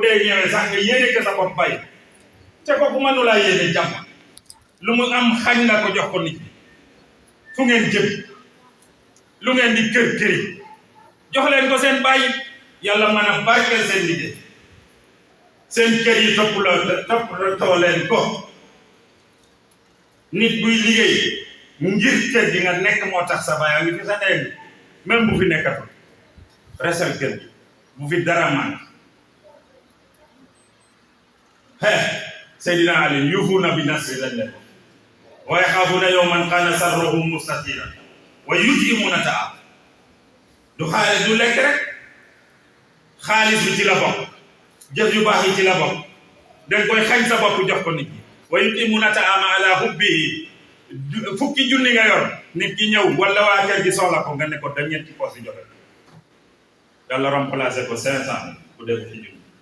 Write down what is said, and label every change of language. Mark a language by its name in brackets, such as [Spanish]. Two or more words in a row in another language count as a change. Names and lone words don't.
[Wolof] dee ñëwee sax nga yéene ko sa bopp bàyyi te kooku mënu laa yéene jàmm lu mu am xañ na ko jox ko nit ñi fu ngeen jëm lu ngeen di kër jox leen ko seen bàyyi yàlla mën a barkeel seen liggéey seen kër yi toppatoo leen ko nit buy liggéey ngir kër gi nga nekk moo tax sa baay a ngi fi sa ndey même bu fi nekkatul resal kër gi bu fi dara man [Arabic] Seydina Ali يوفون بالنذر [Wolof] lañ leen [Arabic] ويخافون يوما كان شره مستطيرا ويطعمون الطعام [Wolof] du xaalis du lekk rek xaalis bi ci la bokk jëf yu baax yi ci la bokk dañ koy xañ sa bopp jox ko nit ñi [Arabic] ويطعمون الطعام على حبه [Wolof] fukki junni nga yor nit ki ñëw wala waa kër gi soxla ko nga ne ko da ñetti poos yi joxe yàlla remplacé ko 500 bu dee ci junni